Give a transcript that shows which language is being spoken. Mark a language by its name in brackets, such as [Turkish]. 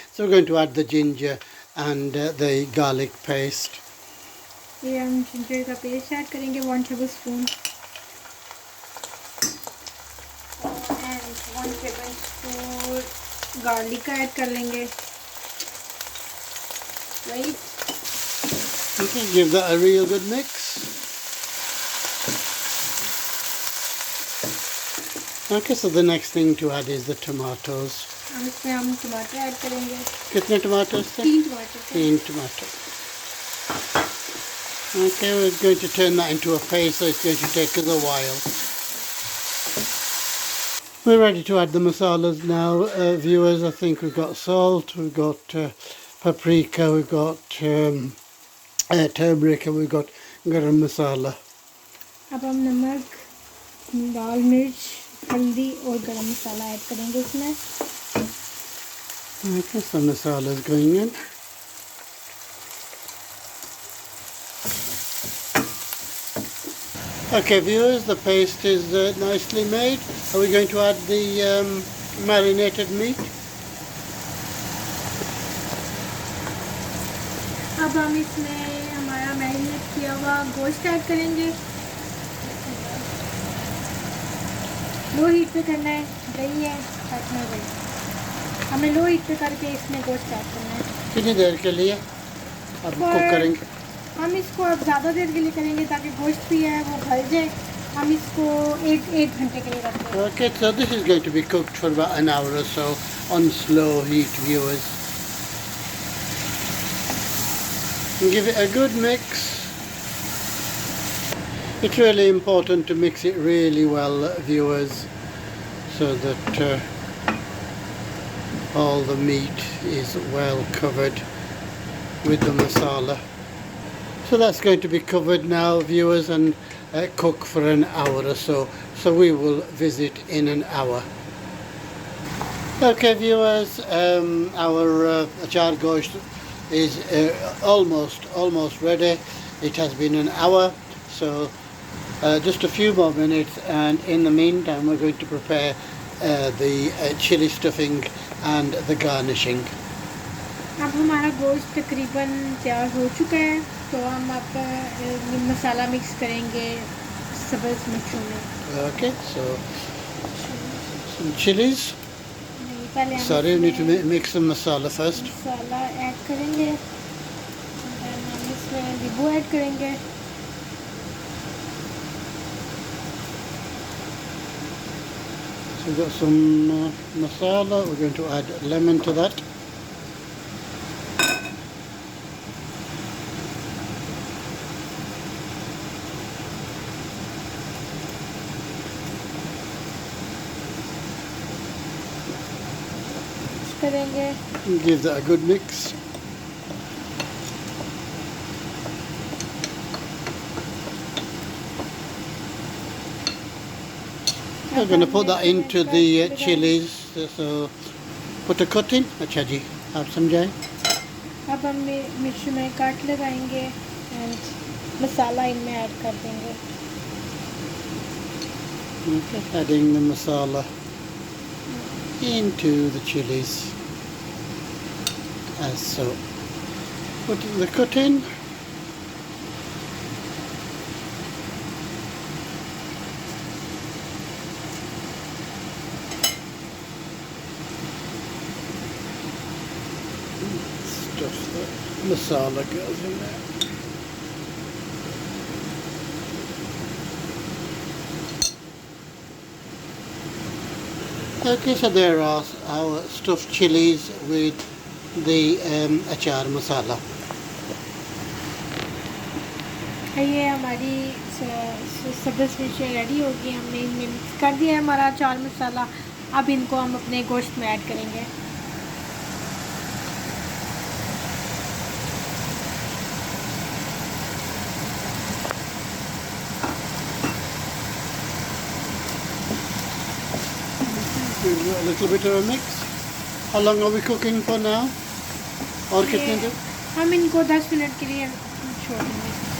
[English] So we're going to add the ginger and the garlic paste. [Hindi] ये हम ginger का paste add करेंगे 1 tablespoon and 1 tablespoon garlic का add कर लेंगे। [English] Right, Okay, give that a real good mix. Okay, so the next thing to add is the tomatoes. [Hindi] हम इसमें हम टमाटर ऐड करेंगे। कितने tomatoes थे? 3 टमाटर। [English] 3 tomatoes. Okay, we're going to turn that into a paste, so it's going to take us a while. We're ready to add the masalas now, viewers. I think we've got salt, we've got paprika, we've got turmeric, and we've got garam masala. [Hindi] अब हम नमक, लाल मिर्च, हल्दी और गरम मसाला add करेंगे इसमें। [English] Okay, so masala is going in. Okay, viewers, the paste is nicely made. Are we going to add the marinated meat? [Hindi] अब हम इसमें हमारा मैरिनेट किया हुआ गोश्त ऐड करेंगे। लो हीट पे करना है, दही है साथ में दही। हमें लो हीट पे करके इसमें गोश्त ऐड करना है। कितनी देर के लिए अब कुक करेंगे? हम इसको अब ज़्यादा देर के लिए करेंगे ताकि गोश्त भी है वो गल जाए। हम इसको एक घंटे के लिए रखते हैं। [English] Okay, so this is going to be cooked for about an hour or so on slow heat, viewers. And give it a good mix. It's really important to mix it really well, viewers, so that all the meat is well covered with the masala. So that's going to be covered now, viewers, and cook for an hour or so. So we will visit in an hour. Okay, viewers, our Achaar gosht is almost ready. It has been an hour, so just a few more minutes, and in the meantime we're going to prepare the chili stuffing and the garnishing. [Hindi] अब हमारा गोश्त तकरीबन तैयार हो चुका है, तो हम अब मसाला मिक्स करेंगे सब्ज़ मिर्चों में। [English] Okay, so some chilies. [Hindi] पहले [English] Sorry, we need to mix the masala first. [Hindi] Masala add करेंगे, हम इसमें नींबू ऐड करेंगे। [English] So we've got some masala. We're going to add lemon to that. [Hindi] करेंगे। [English] Give that a good mix. We're going to put that into the chilies. So put a cut in. [Hindi] Acha ji, [English] have some jai. [Hindi] अब हम मिर्च में काट लगाएंगे and मसाला इनमें add कर देंगे। [English] Okay, adding the masala into the chilies as so. Put the cut in. Stuff the masala goes in there. Okay, so there are our stuffed chilies with the achar masala. [Hindi] ये हमारी सब्ज़ मिर्चें ready हो गई, हमने इनमें mix कर दिया है हमारा अचार मसाला। अब इनको हम अपने गोश्त में ऐड करेंगे। [English] Give it a little bit of a mix. How long are we cooking for now? [Hindi] और कितने देर? हम इनको 10 मिनट के लिए छोड़ देंगे।